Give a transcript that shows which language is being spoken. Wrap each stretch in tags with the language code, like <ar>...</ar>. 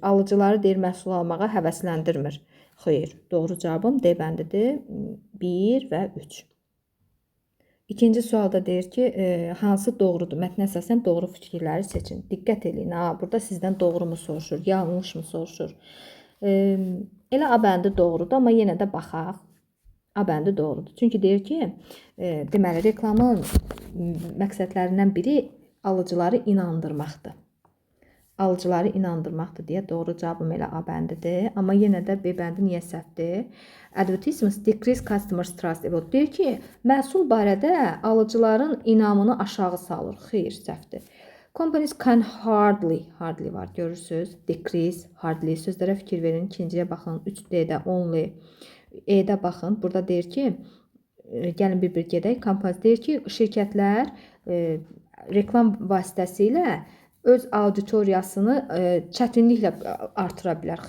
<az>Alıcıları deyir məhsul almağa həvəsləndirmir. Xeyr, doğru cavabım D bəndidir. 1 və 3. İkinci sualda deyir ki, hansı doğrudur? Mətnə əsasən doğru fikirləri seçin. Diqqət edin. Burada sizdən doğru mu soruşur, yanlış mı soruşur? Elə A bəndi doğrudur, amma yenə də baxaq. A bəndi doğrudur. Çünki deyir ki, deməli, reklamın məqsədlərindən biri alıcıları inandırmaqdır. Alıcıları inandırmaqdır deyə doğru cavabım elə A bəndidir. Amma yenə də B bəndi niyə səhvdir?</az> <en>Advertisements decrease customers trust about.</en> <az>Deyir ki, məhsul barədə alıcıların inamını aşağı salır. Xeyr, səhvdir.</az> <en>Companies can hardly</en> <az>var, görürsünüz. Decrease, hardly sözlərə fikir verin. İkinciyə baxın, 3D-də only, E-də baxın. Burada deyir ki, gəlin bir gedək. Companies deyir ki, şirkətlər reklam vasitəsilə öz auditoriyasını çətinliklə artıra bilər.</az>